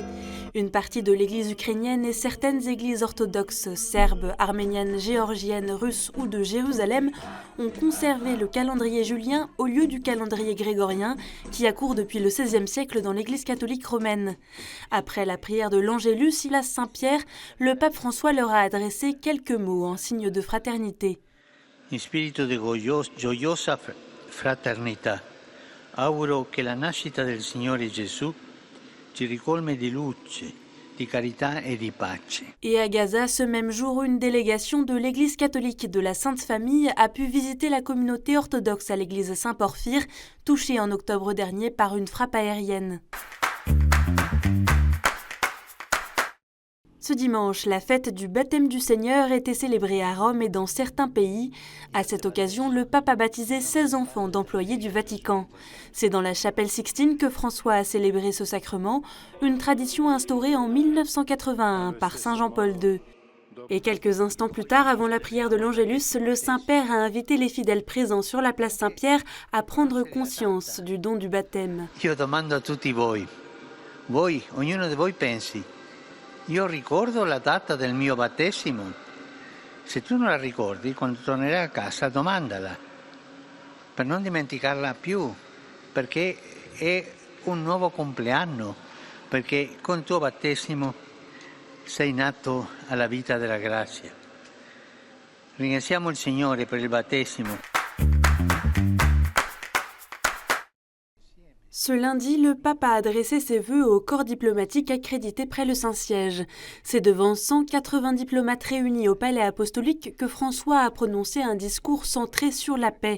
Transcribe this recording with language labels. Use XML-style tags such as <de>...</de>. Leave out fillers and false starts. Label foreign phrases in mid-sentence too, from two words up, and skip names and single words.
<fr>Une partie de l'église ukrainienne et certaines églises orthodoxes serbes, arméniennes, géorgiennes, russes ou de Jérusalem ont conservé le calendrier julien au lieu du calendrier grégorien qui accourt depuis le XVIe siècle dans l'église catholique romaine. Après la prière de l'Angélus, Silas Saint-Pierre, le pape François leur a adressé quelques mots en signe de fraternité.</fr> <it>In spirito di gioiosa fraternità, auguro che la nascita del Signore Gesù ci ricolmi di luce, di carità e di pace.</it> <fr>Et à Gaza, ce même jour, une délégation de l'église catholique de la Sainte Famille a pu visiter la communauté orthodoxe à l'église Saint-Porphyre, touchée en octobre dernier par une frappe aérienne. Ce dimanche, la fête du baptême du Seigneur était célébrée à Rome et dans certains pays. À cette occasion, le pape a baptisé 16 enfants d'employés du Vatican. C'est dans la chapelle Sixtine que François a célébré ce sacrement, une tradition instaurée en 1981 par Saint Jean-Paul II. Et quelques instants plus tard, avant la prière de l'Angélus, le Saint-Père a invité les fidèles présents sur la place Saint-Pierre à prendre conscience du don du baptême.</fr> <it>Io domando a tutti voi, ognuno di voi pensi, io ricordo la data del mio battesimo? Se tu non la ricordi, quando tornerai a casa domandala, per non dimenticarla più, perché è un nuovo compleanno, perché con il tuo battesimo sei nato alla vita della grazia. Ringraziamo il Signore per il battesimo.</it> <fr>Ce lundi, le pape a adressé ses vœux au corps diplomatique accrédité près le Saint-Siège. C'est devant 180 diplomates réunis au palais apostolique que François a prononcé un discours centré sur la paix.</fr>